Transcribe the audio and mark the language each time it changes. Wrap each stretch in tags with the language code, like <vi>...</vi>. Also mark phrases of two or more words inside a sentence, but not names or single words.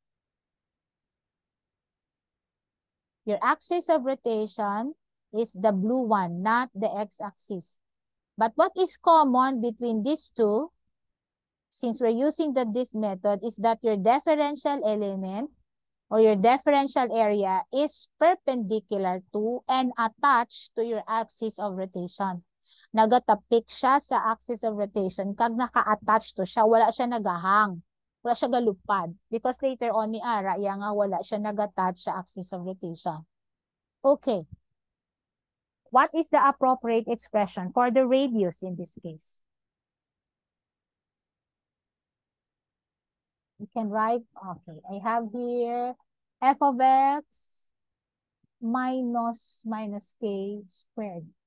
<en>Your axis of rotation is the blue one, not the x-axis. But what is common between these two, since we're using this method, is that your differential element or your differential area is perpendicular to and attached to your axis of rotation.</en> <hil>Nagatapik siya sa</hil> <en>axis of rotation.</en> <hil>Kag naka-attach to siya, wala siya nagahang. Wala siya galupad.</hil> <en>Because later on,</en> <hil>may ara, nga wala siya nag-attach sa</hil> <en>axis of rotation. Okay. What is the appropriate expression for the radius in this case? You can write, okay, I have here f of x minus k squared.</en>